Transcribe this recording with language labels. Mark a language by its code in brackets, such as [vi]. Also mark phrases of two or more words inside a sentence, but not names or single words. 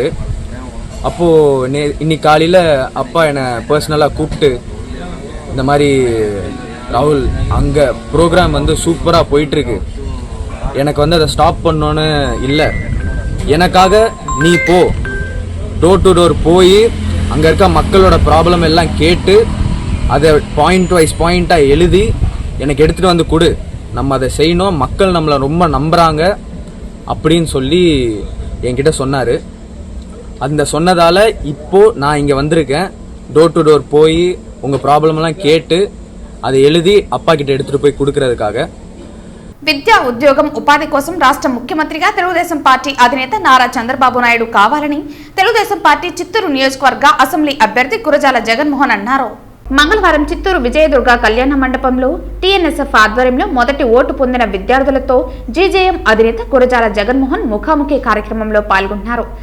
[ta] அப்போது இன்னைக்கு காலையில் அப்பா என்னை பர்சனலாக கூப்பிட்டு, இந்த மாதிரி ராகுல் அங்கே ப்ரோக்ராம் சூப்பராக போயிட்டுருக்கு, எனக்கு அதை ஸ்டாப் பண்ணோன்னு இல்லை, எனக்காக நீ போ, [en] door to door [ta] போய் அங்கே இருக்க மக்களோட ப்ராப்ளம் எல்லாம் கேட்டு அதை [en] point wise [ta] பாயிண்ட்டாக எழுதி எனக்கு எடுத்துகிட்டு கொடு, நம்ம அதை செய்யணும், மக்கள் நம்மளை ரொம்ப நம்புகிறாங்க அப்படின்னு சொல்லி என்கிட்ட சொன்னார். அந்த சொன்னதால் இப்போது நான் இங்கே வந்திருக்கேன். [en] door to door [ta] போய் உங்கள் ப்ராப்ளம்லாம் கேட்டு அதை எழுதி அப்பா கிட்ட எடுத்துகிட்டு போய் கொடுக்கறதுக்காக. [te] విద్యా ఉద్యోగం ఉపాధి కోసం రాష్ట్ర ముఖ్యమంత్రిగా తెలుగుదేశం పార్టీ అధినేత నారా చంద్రబాబు నాయుడు కావాలని తెలుగుదేశం పార్టీ చిత్తూరు నియోజకవర్గ అసెంబ్లీ అభ్యర్థి కురజాల జగన్మోహన్ అన్నారు. మంగళవారం చిత్తూరు విజయదుర్గ కళ్యాణ మండపంలో టీఎన్ఎస్ఎఫ్ ఆధ్వర్యంలో మొదటి ఓటు పొందిన విద్యార్థులతో జీజేఎం అధినేత కురజాల జగన్మోహన్ ముఖాముఖి కార్యక్రమంలో పాల్గొన్నారు.